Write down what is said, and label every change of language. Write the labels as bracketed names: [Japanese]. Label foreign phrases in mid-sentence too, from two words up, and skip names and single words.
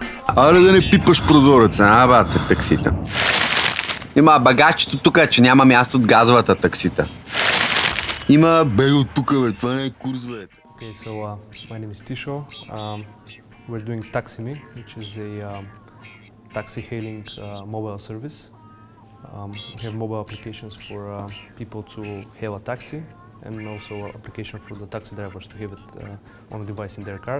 [Bulgarian] Аре да не пипаш прозореца, бате, таксита. Има багачето тук, че няма място от газовата таксита. Има бей от тук, бе, това не е курс, бе. [English] Okay, so my name is Tisho. We're doing TaxiMe, which is a taxi hailing mobile service. We have mobile applications for people to hail a taxi, and also an application for the taxi drivers to have it on a device in their cars.